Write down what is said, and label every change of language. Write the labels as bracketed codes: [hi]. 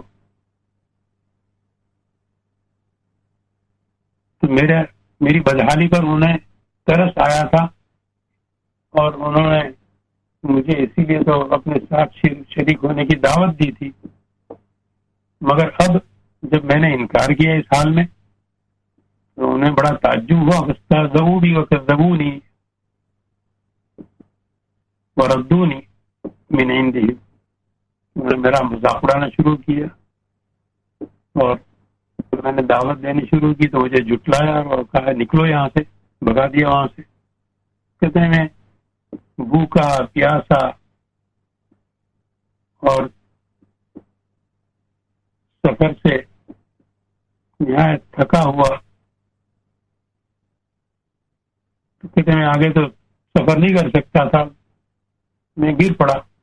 [ur] تو میری بدحالی پر انہیں ترس آیا تھا اور انہوں نے مجھے اسی لیے تو اپنے ساتھ شریک ہونے کی دعوت دی تھی. مگر اب جب میں نے انکار کیا اس حال میں تو انہیں بڑا تعجب ہوا. [ar] فاستهزئوا وكذبوني وردوني من عندهم. [ur] انہوں نے میرا مذاق اڑانا شروع کیا اور میں نے دعوت دینی شروع کی تو مجھے جھٹلایا اور کہا نکلو یہاں سے، بھگا دیا وہاں سے. کہتے ہیں میں بھوکا پیاسا اور سفر سے یہاں تھکا ہوا، تو کہتے ہیں میں آگے تو سفر نہیں کر سکتا تھا، میں گر پڑا.